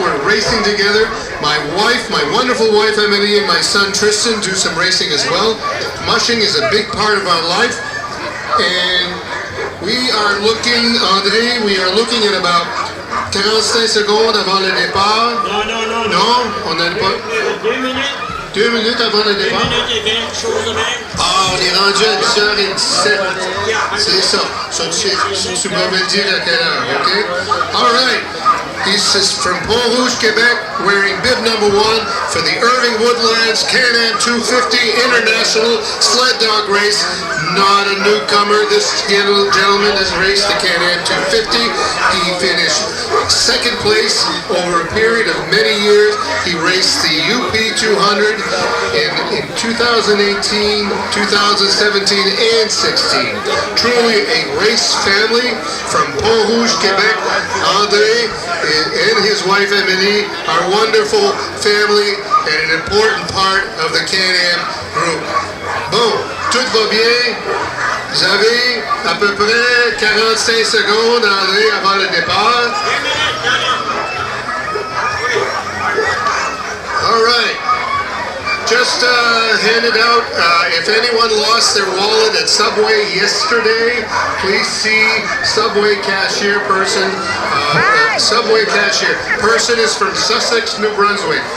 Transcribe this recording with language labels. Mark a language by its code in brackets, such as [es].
[en] We're racing together. My wife, my wonderful wife Emily, and my son Tristan do some racing as well. Mushing is a big part of our life, and we are looking, André, we are looking at about 45 [fr] secondes avant le départ. Non. Non, on n'a pas. 2 minutes. 2 minutes avant le 2 départ. minutes et 20 choses de même. Ah, on est rendu à 10h17. C'est ça. Tu vas me dire à quelle heure, okay? [en] All right. He's from Pont-Rouge, Quebec, wearing bib number 1 for the Irving Woodlands CanAm 250 International Sled Dog Race. Not a newcomer. This gentleman has raced the CanAm 250. He finished 2nd place over a period of many years. He raced the UP 200 in 2018, 2017, and 16. Truly a race family from Pont-Rouge, Quebec. André and his wife Emily are wonderful family and an important part of the CanAm group. [fr] Bon, tout va bien. Vous avez à peu près 45 secondes, André, avant le départ. [en] All right. Just handed out, if anyone lost their wallet at Subway yesterday, please see Subway cashier person. Subway cashier person is from Sussex, New Brunswick.